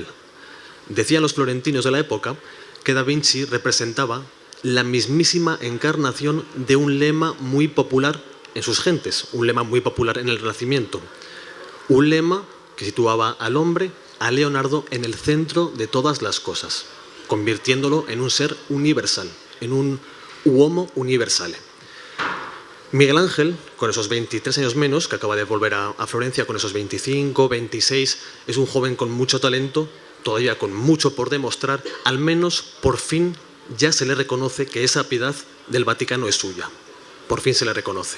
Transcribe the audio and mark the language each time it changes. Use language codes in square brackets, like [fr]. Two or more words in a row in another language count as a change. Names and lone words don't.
[es] Decían los florentinos de la época que Da Vinci representaba la mismísima encarnación de un lema muy popular en sus gentes, un lema muy popular en el Renacimiento. Un lema que situaba al hombre, a Leonardo, en el centro de todas las cosas, convirtiéndolo en un ser universal, en un [it] uomo universale. [es] Miguel Ángel, con esos 23 años menos, que acaba de volver a Florencia con esos 25, 26, es un joven con mucho talento, todavía con mucho por demostrar. Al menos, por fin, ya se le reconoce que esa piedad del Vaticano es suya. Por fin se le reconoce.